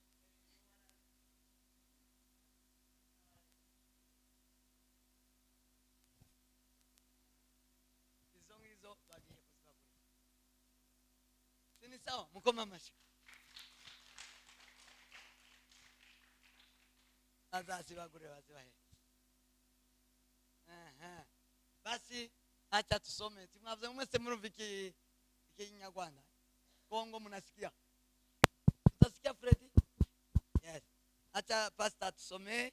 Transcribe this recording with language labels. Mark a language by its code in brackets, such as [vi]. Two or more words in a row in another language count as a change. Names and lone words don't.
[rw] Izo ngizo bagiye kuzibagura. [sw] Sini sawa, [rw] mukoma amashyi. Azazibagure bazibahe. [sw] Basi acha tusome. [rw] Mwavuze mwese murumva Kinyarwanda. [sw] Kongo mnasikia? Utasikia Freddy? Yes. Acha pastor tusome.